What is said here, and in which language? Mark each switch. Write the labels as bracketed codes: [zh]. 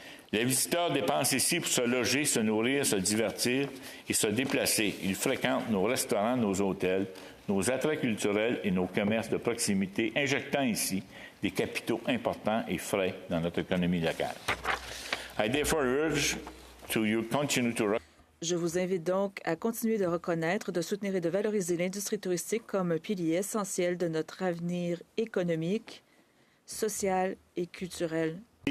[fr] Les visiteurs dépensent ici pour se loger, se nourrir, se divertir et se déplacer. Ils fréquentent nos restaurants, nos hôtels, nos attraits culturels et nos commerces de proximité, injectant ici des capitaux importants et frais dans notre économie locale. [en] I therefore urge you continue to... [fr] Je vous invite donc à continuer de reconnaître, de soutenir et de valoriser l'industrie touristique comme un pilier essentiel de notre avenir économique, social et culturel.